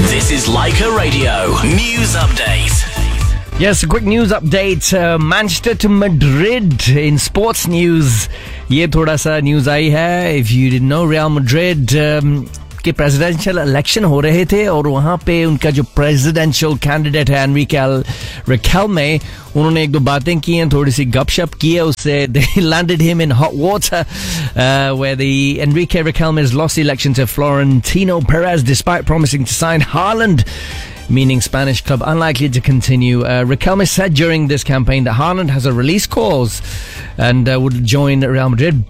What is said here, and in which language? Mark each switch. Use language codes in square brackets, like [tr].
[en] is Leica Radio News Update. Yes, a quick news update. Manchester to Madrid in sports news. [hi] ये थोड़ा सा news आई है। [en] If you didn't know, [hi] Real Madrid के presidential election हो रहे थे और वहाँ पे उनका जो presidential candidate है Enrique Riquelme, उन्होंने एक दो बातें की हैं, थोड़ी सी गपशप की है उससे। [en] They landed him in hot water where the Enrique Riquelme has lost the election to Florentino Perez despite promising to sign Haaland. Meaning Spanish club unlikely to continue. Riquelme said during this campaign that Haaland has a release clause and would join Real Madrid.